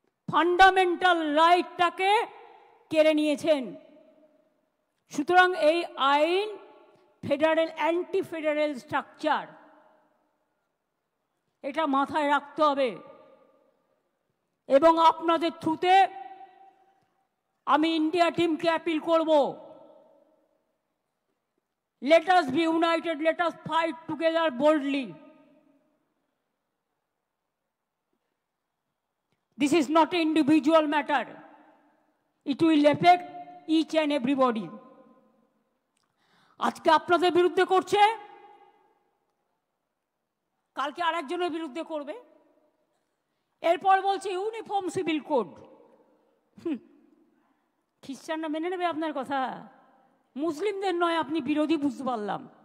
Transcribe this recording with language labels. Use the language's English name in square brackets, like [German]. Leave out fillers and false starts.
[Bangla] Fundamental রাইটটাকে কেড়ে নিয়েছেন। সুতরাং এই আইন ফেডারেল, অ্যান্টি ফেডারেল স্ট্রাকচার, এটা মাথায় রাখতে হবে। এবং আপনাদের থ্রুতে আমি ইন্ডিয়া টিমকে অ্যাপিল করব, [English] let us be united, let us fight together boldly. This is not an individual matter. It will affect each and everybody. [Bangla] আজকে আপনাদের বিরুদ্ধে করছে, কালকে আরেকজনের বিরুদ্ধে করবে, এরপর বলছে ইউনিফর্ম সিভিল কোড। খ্রিস্টানরা মেনে নেবে আপনার কথা? মুসলিমদের নয়, আপনি বিরোধী, বুঝতে পারলাম।